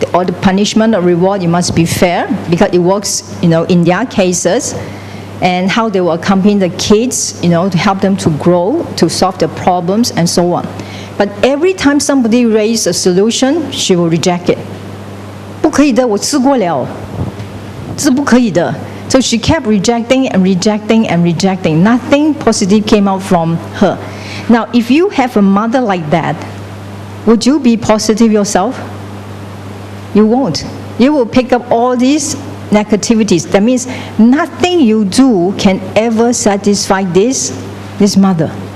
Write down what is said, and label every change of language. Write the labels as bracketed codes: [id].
[en] Or the punishment or reward, you must be fair, because it works, in their cases, and how they will accompany the kids, to help them to grow, to solve their problems, and so on. But every time somebody raises a solution, she will reject it. [zh] 不可以的，我试过了，这是不可以的。 [en] So she kept rejecting and rejecting and rejecting. Nothing positive came out from her. Now, if you have a mother like that, would you be positive yourself? You won't. You will pick up all these negativities. That means nothing you do can ever satisfy this mother.